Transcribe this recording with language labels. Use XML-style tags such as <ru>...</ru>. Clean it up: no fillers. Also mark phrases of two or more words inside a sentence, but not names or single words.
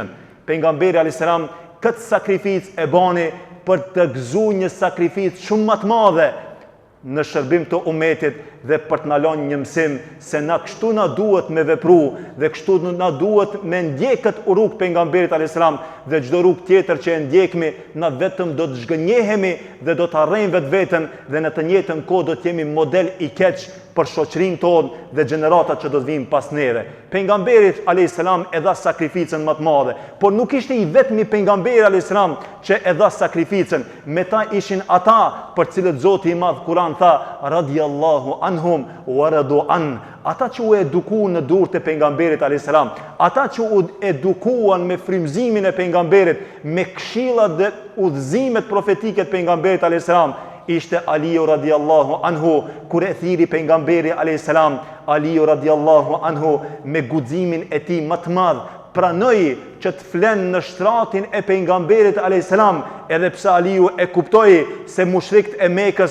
<sq>Pejgamberi</sq> <ar>عليه السلام</ar> <sq>këtë sakrificë e bani për të gëzuar një sakrificë shumë më të madhe në shërbim të ummetit dhe për të na lënë një mësim se na kështu na duhet me vepru dhe kështu na duhet me ndjek këtë rrugë pejgamberit</sq> <ar>عليه السلام,</ar> <sq>dhe çdo rrugë tjetër që e ndjekmi na vetëm do të zhgënjehemi dhe do të arrejmë vetveten dhe në të njëjtën kohë do të jemi model i keq për shoqërinë tonë dhe gjeneratat që do të vinë pas neve. Pejgamberi</sq> <ar>عليه السلام</ar> <sq>e dha sakrificën më të madhe, por nuk ishte i vetmi pejgamberi</sq> <ar>عليه السلام</ar> <sq>që e dha sakrificën, me ta ishin ata për cilët Zoti i Madh Kur'an tha:</sq> <ar>"رضي الله عنهم ورضوا عنه",</ar> <sq>ata që u edukuan në durrët e pejgamberit</sq> <ar>عليه السلام,</ar> <sq>ata që u edukuan me frymëzimin e pejgamberit, me këshillat dhe udhëzimet profetike të pejgamberit</sq> <ar>عليه السلام,</ar> <sq>ishte Aliu</sq> <ar>رضي الله عنه.</ar> <sq>Kur e thiri pejgamberi</sq> <ar>عليه السلام,</ar> <sq>Aliu</sq> <ar>رضي الله عنه</ar> <sq>me guximin e tij më të madh pranoi që të flen në shtratin e pejgamberit</sq> <ar>عليه السلام,</ar> <sq>edhe pse Aliu e kuptoi se mushrikët e Mekës</sq>